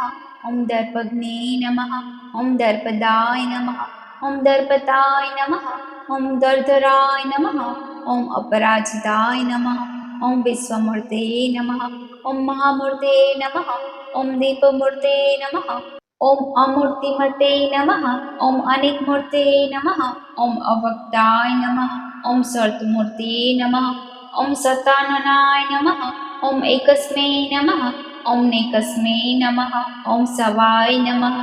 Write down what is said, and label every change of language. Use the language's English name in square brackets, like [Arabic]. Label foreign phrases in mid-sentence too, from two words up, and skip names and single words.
[Sanskrit] ॐ दर्पघ्ने नमः। ॐ दर्पदाय नमः। ॐ दर्पताय नमः। ॐ दर्धराय नमः। ॐ अपराजिताय नमः। ॐ विश्वमूर्ते नमः। ॐ महामूर्ते नमः। ॐ दीपमूर्ते नमः। ॐ अमूर्तिमते नमः। ॐ अनिर्मूर्ते नमः. ॐ अव्यक्ताय नमः। ॐ सर्वमूर्तये नमः. ॐ शताननाय नमः। ॐ एकस्मै नमः. ॐ नैकस्मै नमः। ॐ शवाय नमः.